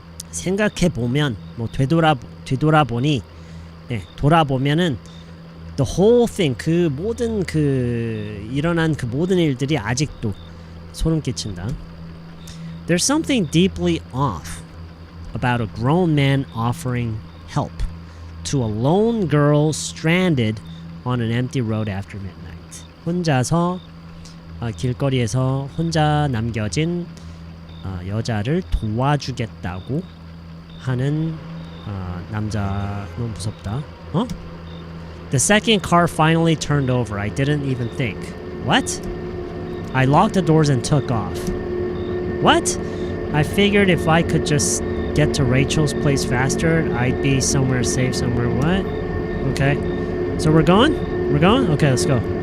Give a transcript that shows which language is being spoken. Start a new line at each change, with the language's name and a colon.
Korean: 생각해 보면 뭐 되돌아보니 네, 돌아보면은
English: the whole thing
Korean: 그 모든 일어난 그 모든 일들이 아직도 소름 끼친다.
English: There's something deeply off about a grown man offering help to a lone girl stranded on an empty road after midnight.
Korean: 혼자서 길거리에서 혼자 남겨진 여자를 도와주겠다고 하는 남자. 너무 무섭다.
English: The second car finally turned over. I didn't even think. What? I locked the doors and took off. What? I figured if I could just get to Rachel's place faster, I'd be somewhere safe somewhere. What? Okay. So we're going? Okay, let's go.